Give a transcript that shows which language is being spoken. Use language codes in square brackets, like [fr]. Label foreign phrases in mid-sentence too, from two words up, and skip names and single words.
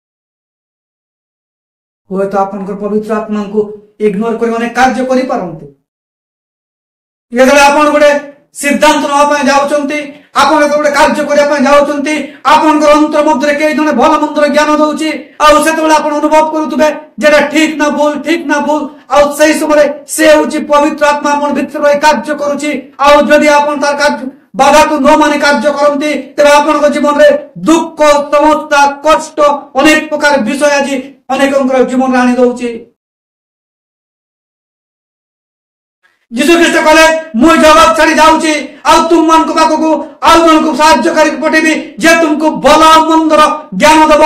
[or] ହୁଏତ ଆପଣଙ୍କର ପବିତ୍ର ଆତ୍ମାଙ୍କୁ ଇଗ୍ନୋର କରି ଅନେକ କାର୍ଯ୍ୟ କରିପାରନ୍ତି। ଯେତେବେଳେ ଆପଣ ଗୋଟେ ସିଦ୍ଧାନ୍ତ ନେବା ପାଇଁ ଯାଉଛନ୍ତି, ଆପଣ ଗୋଟେ କାର୍ଯ୍ୟ କରିବା ପାଇଁ ଯାଉଛନ୍ତି, ଆପଣଙ୍କର ଅନ୍ତର ମଧ୍ୟରେ କେହି ଜଣେ ଭଲ ମନ୍ଦର ଜ୍ଞାନ ଦଉଛି, ଆଉ ସେତେବେଳେ ଆପଣ ଅନୁଭବ କରୁଥିବେ [bn] যেটা ঠিক না ভুল, ঠিক না ভুল, [or] ଆଉ ସେଇ ସମୟରେ ସେ ହଉଛି ପବିତ୍ର ଆତ୍ମା ଆପଣ ଭିତରେ ରହି କାର୍ଯ୍ୟ କରୁଛି। ଆଉ ଯଦି ଆପଣ ତାର କାର୍ଯ୍ୟ ବାଧାକୁ ନ ମାନି କାର୍ଯ୍ୟ କରନ୍ତି, ତେବେ ଆପଣଙ୍କ ଜୀବନରେ ଦୁଃଖ, ସମସ୍ୟା, କଷ୍ଟ, ଅନେକ ପ୍ରକାର ବିଷୟ ଆଜି ଅନେକଙ୍କର ଜୀବନରେ ଆଣି ଦଉଛି। ଯୀଶୁ ଖ୍ରୀଷ୍ଟ କହିଲେ, ମୁଁ ଜଗତ ଛାଡି ଯାଉଛି, ଆଉ ତୁମମାନଙ୍କ ପାଖକୁ ଆଉ ଜଣକୁ ସାହାଯ୍ୟକାରୀ ପଠେଇବି, ଯେ ତୁମକୁ ଭଲ ମନ୍ଦର ଜ୍ଞାନ ଦେବ।